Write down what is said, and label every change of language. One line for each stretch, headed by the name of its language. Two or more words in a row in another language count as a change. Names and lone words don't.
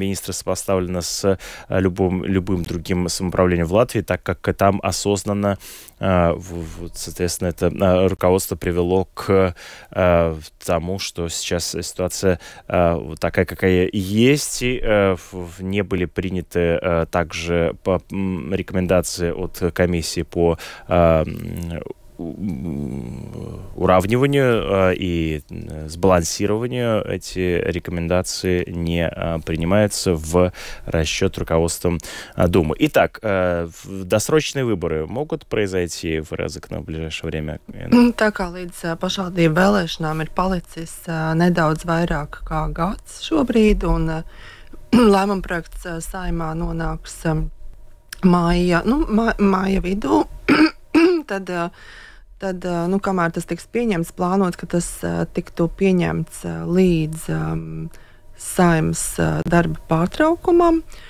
Russian: министра, сопоставлена с любым другим самоуправлением в Латвии, так как там осознанно, соответственно, это руководство привело к тому, что сейчас ситуация такая, какая есть, и не были приняты также рекомендации от комиссии по уравниванию и сбалансированию. Эти рекомендации не принимаются в расчет руководством Думы. Итак, досрочные выборы могут произойти в Резекне в ближайшее время?
Latvian: Tā kā līdz pašvaldību vēlēšanām ir palicis nedaudz vairāk kā gads šobrīd, un lēmuma projekts Saeimā nonāks māja vidū, tad, kamēr tas tiks pieņemts, plānots, ka tas tiktu pieņemts līdz Saeimas darba pārtraukumam.